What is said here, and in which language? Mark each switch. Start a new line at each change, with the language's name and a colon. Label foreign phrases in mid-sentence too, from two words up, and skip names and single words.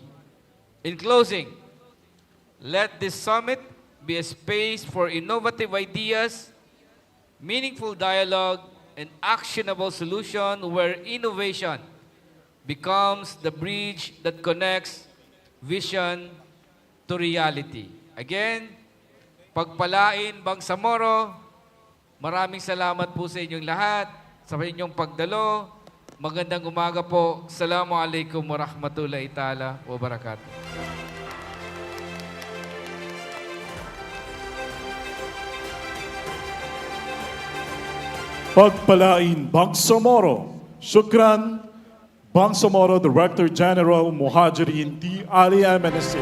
English: In closing, let this summit be a space for innovative ideas, meaningful dialogue, and actionable solution where innovation becomes the bridge that connects vision to reality. Again,
Filipino: pagpalain Bangsamoro, maraming salamat po sa inyong lahat, sa inyong pagdalo. Magandang umaga po.
Arabic: السلام عليكم ورحمة الله تعالى وبركاته.
Filipino: Pagpalain Bangsamoro.
Arabic: Shukran, Bangsamoro Director General Muhajirin 𝗕𝗏𝗏.